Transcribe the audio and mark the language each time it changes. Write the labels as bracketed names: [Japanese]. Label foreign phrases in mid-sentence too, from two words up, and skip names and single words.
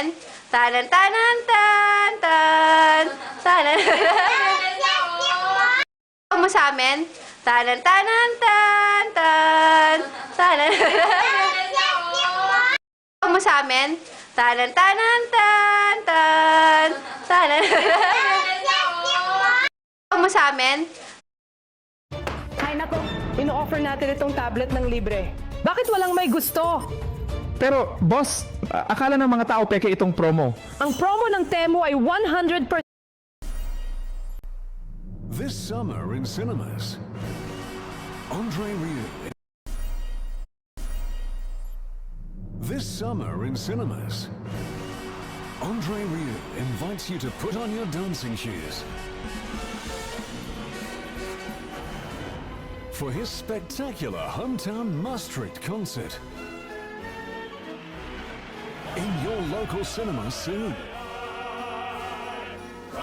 [Filipino] Taran-taran, tan-tan, taran. Huwag mo sa'min. Taran-taran, tan-tan, taran. Huwag mo sa'min. Taran-taran, tan-tan, taran. Huwag mo sa'min. Ay nako, ino-offer natin itong tablet ng libre. Bakit walang may gusto? Pero, boss, akala ng mga tao peke itong promo. Ang promo ng Temu ay 100%. [English] This summer in cinemas, Andre Rieu. This summer in cinemas, Andre Rieu invites you to put on your dancing shoes for his spectacular hometown Maastricht concert in your local cinema soon.